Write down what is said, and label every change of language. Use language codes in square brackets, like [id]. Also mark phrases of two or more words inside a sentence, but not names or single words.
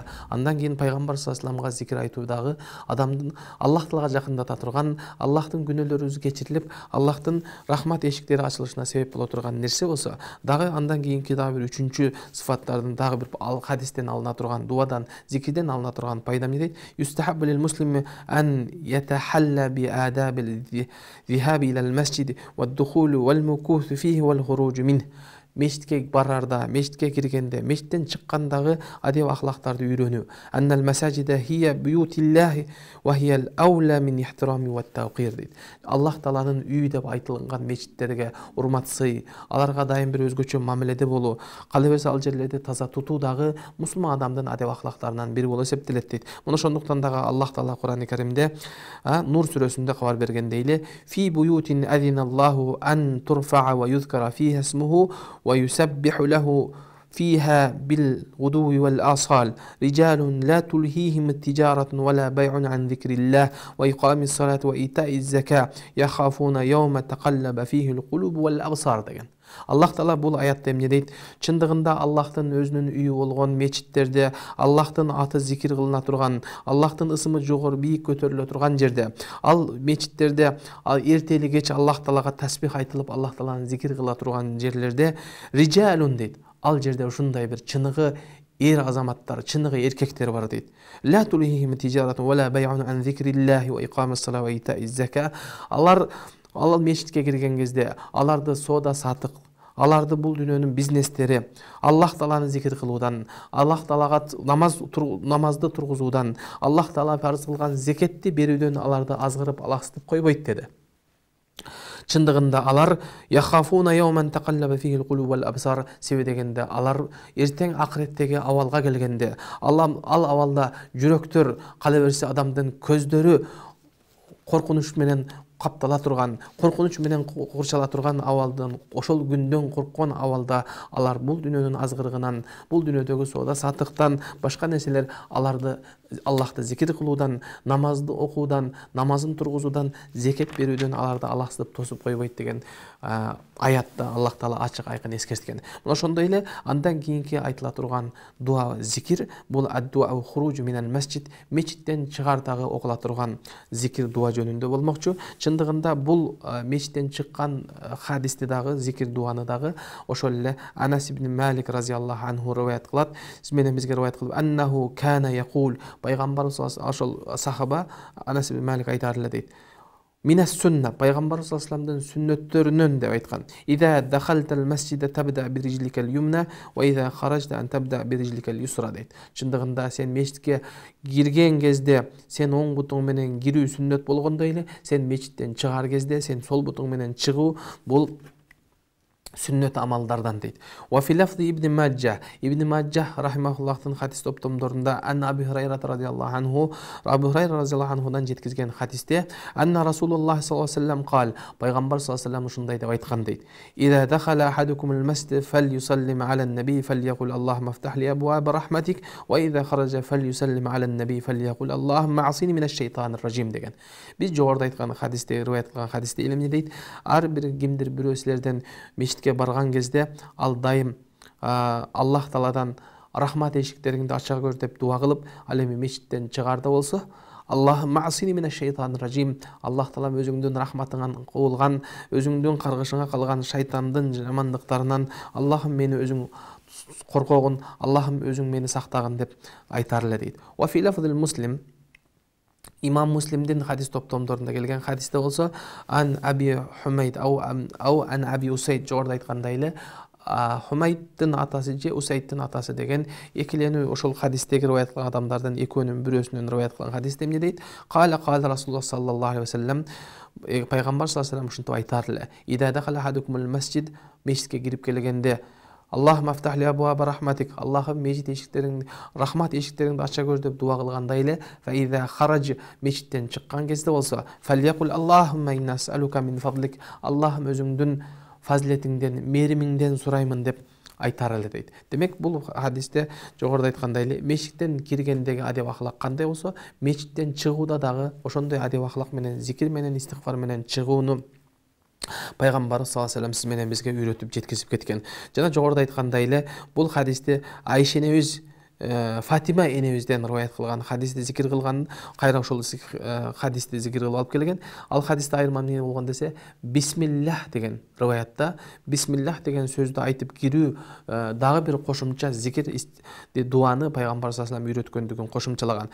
[ky] Андан кийин пайгамбар [ar] صلى الله عليه وسلم [ky] зикир айтуу дагы адамдын Аллах Таалага жакындата турган, Аллахтын күнөөлөрүбүз кечирилип, Аллахтын рахмат эшиктери ачылышына себеп боло турган нерсе болсо, дагы андан кийинки дагы бир үчүнчү сыфаттардын дагы бир хадистен алына турган, дуадан, зикирден алына турган пайда эмне дейт? [ar] يستحب للمسلم أن يتحلى بآداب ذهاب إلى المسجد والدخول والمكوث فيه والخروج منه. [ky] Мешитке барарда, мешитке киргенде, мешиттен чыккандагы адеп ахлактарды үйрөнүү. [ar] أن المساجد هي بيوت الله وهي أولى من الاحترام والتوقير дейт. [ky] Аллах Тааланын үйү деп айтылган мешиттерге урмат сый, аларга дайым бир өзгөчө мамиледе болуу, кала берсе ал жерлерди таза тутуу дагы мусулман адамдын адеп ахлактарынан бири болуп эсептелет дейт. Муну ошондуктан дагы Аллах Таала Кур'ан-ы Каримде Нур сүрөсүндө кабар бергендей эле, [ar] في بيوت أذن الله أن ترفع ويذكر فيها اسمه ويسبح له فيها بالغدو والآصال رجال لا تلهيهم التجارة ولا بيع عن ذكر الله وإقام الصلاة وإيتاء الزكاة يخافون يوم تقلب فيه القلوب والأبصار деген. [ky] Аллах Таала бул аятта эмне дейт? Чындыгында Аллахтын өзүнүн үйү болгон мечиттерде, Аллахтын аты зикир кылына турган, Аллахтын ысымы жогору бийик көтөрүлө турган жерде, ал мечиттерде эртели кеч Аллах Таалага тасбих айтылып, Аллах Тааланы зикир кыла турган жерлерде rijалун дейт. Ал жерде ушундай бир чыныгы эр азаматтар, чыныгы эркектер бар дейт. [ar] لا تلهيهم تجارة ولا بيع عن ذكر الله وإقام الصلاة وإيتاء الزكاة. [ky] Алар мешитке кирген кезде аларды соода сатык, аларды бул дүйнөнүн бизнестери, Аллах Тааланы зикир кылуудан, Аллах Таалага намазды тургузуудан, Аллах Таала фарз кылган зекетти берүүдөн аларды азгырып алаксытып койбойт деди. Чындыгында алар [ar] يخافون يوما تتقلب فيه القلوب والأبصار, [ky] себеби дегенде алар эртең акыреттеги абалга келгенде, ал абалда жүрөктөр, кала берсе адамдын көздөрү коркунуч менен каптала турган, коркунуч менен курчала турган абалдан, ошол күндөн корккон абалда алар бул дүйнөнүн азгырыгынан, бул дүйнөдөгү соода сатыктан, башка нерселер аларды Аллахты зикир кылуудан, намазды окуудан, намазын тургузуудан, зекет берүүдөн аларды алаксытып тосуп койбойт деген аятта Аллах Таала ачык айкын эскерткен. Мына ошондой эле андан кийинки айтыла турган дуа, зикир бул [ar] الدعاء خروج من المسجد, [ky] мечиттен чыгардагы окула турган зикир дуа жөнүндө болмокчу. Чындыгында бул мечиттен чыккан хадисти дагы, зикир дуаны дагы ошол эле Анас ибн Малик [ar] رضي الله عنه [ky] риваят кылат. Сиз менен бизге риваят кылып, [ar] أنه كان يقول, [ky] пайгамбарыбыз ошол сахаба Анас ибн Малик айтар эле дейт. [ar] من السنة, [ky] пайгамбар [ar] صلى الله عليه وسلم [ky] сүннөттөрүнөн деп айткан. [ar] إذا دخلت المسجد تبدأ برجلك اليمنى وإذا خرجت أن تبدأ برجلك اليسرى дейт. [ky] Чындыгында сен мечитке кирген кезде сен оң бутуң менен кирүү сүннөт болгондой эле, сен мечиттен чыгар кезде сен сол бутуң менен чыгуу бул сүннөт амалдардан дейт. [ar] وفي لفظ [ky] Ибн Маджах рахимахуллахтын хадис топтомдорунда [ar] عن أبي هريرة رضي الله عنه, [ky] Аби Хурайра [ar] رضي الله عنه [ky] жеткизген хадисте [ar] أن رسول الله صلى الله عليه وسلم قال, [ky] пайгамбар [ar] صلى الله عليه وسلم [ky] ушундай деп айткан дейт. [ar] إذا دخل أحدكم المسجد فليسلم على النبي فليقل اللهم افتح لي أبواب رحمتك وإذا خرج فليسلم على النبي فليقل اللهم أعذني من الشيطان الرجيم деген. [ky] Биз жогоруда айткан хадисте, риваят кылган хадисте эмне дейт? Ар бир кимдир бирөө силерден мечитке барган кезде ал дайым Аллах Тааладан рахмат эшиктериңди ача көр деп дуа кылып, ал эми мечиттен чыгарда болсо, [ar] اللهم أعذني من الشيطان الرجيم, [ky] Аллах Таалам өзүңдүн рахматыңан куулган, өзүңдүн каргышыңа калган шайтандын жамандыктарынан Аллахым мени өзүң коркогун, Аллахым өзүң мени сактагын деп айтар эле дейт. [ar] وفي لفظ مسلم, [ky] имам Муслимдин хадис топтомдорунда келген хадисте болсо, [ar] عن أبي حميد أو عن أبي أسيد, [ky] жогоруда айткандай эле Хумайддын атасы же Усайддын атасы деген экиленүү ошол хадистеги риваят кылган адамдардын экөөнүн бирөөсүнөн риваят кылган хадисте эмне дейт? [ar] قال رسول الله صلى الله عليه وسلم, [ky] пайгамбар [ar] صلى الله عليه وسلم [ky] ушинтип айтар эле. [ar] إذا دخل أحدكم المسجد, [ky] мечитке кирип келгенде [ar] اللهم افتح لي أبواب رحمتك, [ky] Аллахым мечит эшиктериңди, рахмат эшиктериңди ача көр деп дуа кылгандай эле. [ar] فإذا خرج, [ky] мечиттен чыккан кезде болсо, [ar] فليقل اللهم إني أسألك من فضلك, [ky] Аллахым өзүңдүн фазилетиңден, меримиңден сураймын деп айтар эле дейт. Демек бул хадисте жогоруда айткандай эле мечиттен киргендеги адеп ахлак кандай болсо, мечиттен чыгууда дагы ошондой адеп ахлак менен, зикир менен, истигфар менен чыгууну пайгамбар [ar] صلى الله عليه وسلم [ky] сиз менен бизге үйрөтүп жеткизип кеткен. Жана жогоруда айткандай эле бул хадисте Айша энебиз, Фатима энебизден риваят кылган хадисти зикир кылган, кайра ошол хадисти зикир кылып алып келген. Ал хадисте айырма эмне болгон десе, бисмиллах деген риваятта бисмиллах деген сөздү айтып кирүү дагы бир кошумча зикир дуаны пайгамбар [ar] صلى الله عليه وسلم [ky] үйрөткөндүгүн кошумчалаган.